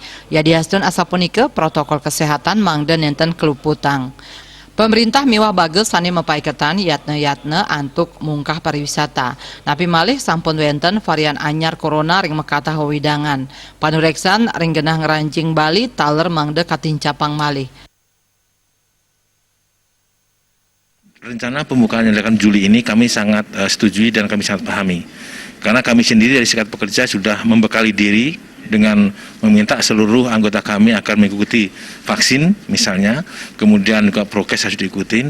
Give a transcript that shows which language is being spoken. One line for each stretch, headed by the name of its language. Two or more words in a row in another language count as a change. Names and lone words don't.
Balinese: Ya diasdun asapunike protokol kesehatan mangda nenten keluputang. Pemerintah miwah bagel sani mepaiketan yatne antuk mungkah pariwisata. Napi malih sampun wenten varian anyar corona ring mekata hawidangan. Panureksan ring genah ngeranjing Bali taler mangda katincapang malih.
Indonesian: Rencana pembukaan yang dilakukan Juli ini kami sangat setujui dan kami sangat pahami. Karena kami sendiri dari serikat pekerja sudah membekali diri dengan meminta seluruh anggota kami akan mengikuti vaksin misalnya, kemudian juga prokes harus diikutin.